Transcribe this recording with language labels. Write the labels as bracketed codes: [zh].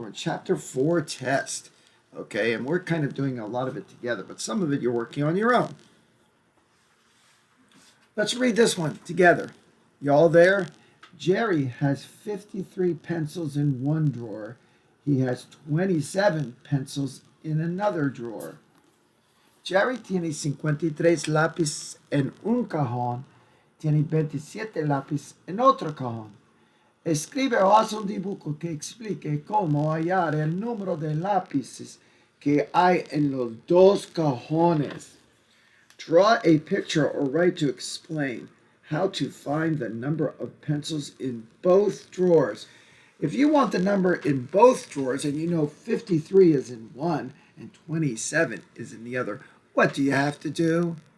[en] We're chapter 4 test. Okay, and we're kind of doing a lot of it together, but some of it you're working on your own. Let's read this one together. Y'all there? Jerry has 53 pencils in one drawer. He has 27 pencils in another drawer. [es] Jerry tiene 53 lápices en un cajón. Tiene 27 lápices en otro cajón. Escribe o haz un dibujo que explique cómo hallar el número de lápices que hay en los dos cajones. [en] Draw a picture or write to explain how to find the number of pencils in both drawers. If you want the number in both drawers and you know 53 is in one and 27 is in the other, what do you have to do?